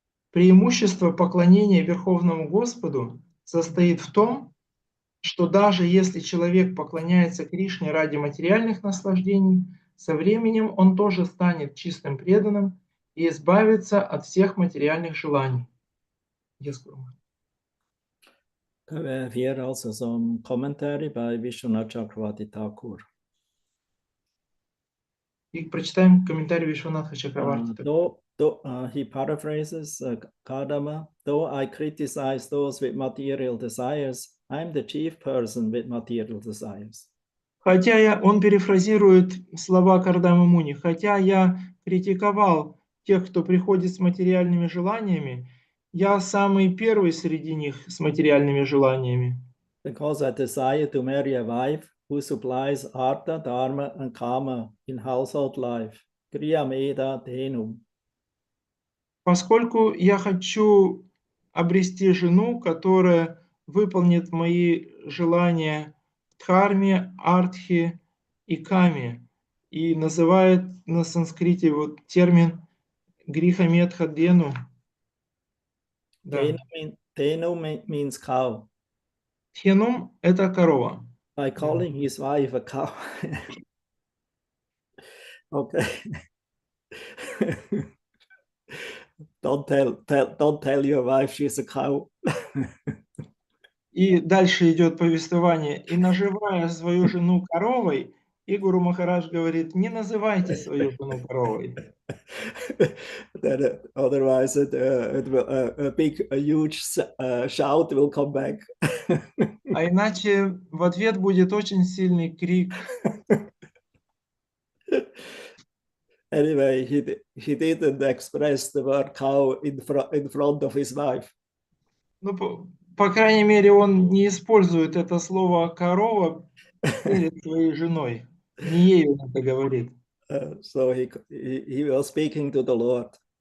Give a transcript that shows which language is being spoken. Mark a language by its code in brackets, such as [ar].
[ru] Преимущество поклонения Верховному Господу состоит в том, что даже если человек поклоняется Кришне ради материальных наслаждений, со временем он тоже станет чистым преданным и избавится от всех материальных желаний. [en] We have here also some commentary by Vishwanath Chakravarti Thakur. [ru] И прочитаем комментарий Вишванатха Чакраварти. [en] He paraphrases Kardama, though I criticize those with material desires, I'm the chief person with material desires. [ru] Он перефразирует слова Кардамы Муни, хотя я критиковал тех, кто приходит с материальными желаниями, я самый первый среди них с материальными желаниями. [en] Because I desire to marry a wife who supplies artha, dharma and kama in household life. [sa] Kriya meda tenum. [ru] Поскольку я хочу обрести жену, которая выполнит мои желания в дхарме, артхе и каме, и называет на санскрите вот термин грихаметха дену. Да. [en] Tenum means cow. [ru] Тхенум – это корова. [en] By calling his wife a cow. Okay. Don't tell your wife she's a cow. [ru] И дальше идет повествование. И называя свою жену коровой, и Гуру Махарадж говорит, не называйте свою жену коровой. [en] Otherwise, a huge shout will come back. [ru] А иначе в ответ будет очень сильный крик. [en] Anyway, he didn't express the word cow in front of his wife. [ru] Ну, по крайней мере, он не использует это слово «корова» перед своей женой. Не ей он это говорит. [en] So he was speaking to the Lord.